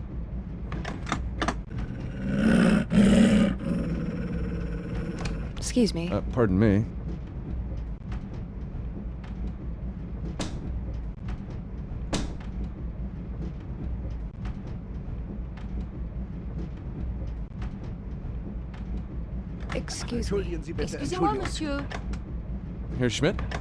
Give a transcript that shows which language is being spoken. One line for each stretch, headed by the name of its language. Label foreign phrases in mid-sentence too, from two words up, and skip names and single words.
English: Excuse me. Pardon me. Excuse me.
German: Entschuldigen Sie bitte.
French: Excusez-moi,
German: Entschuldigung.
French: monsieur.
German: Herr Schmidt?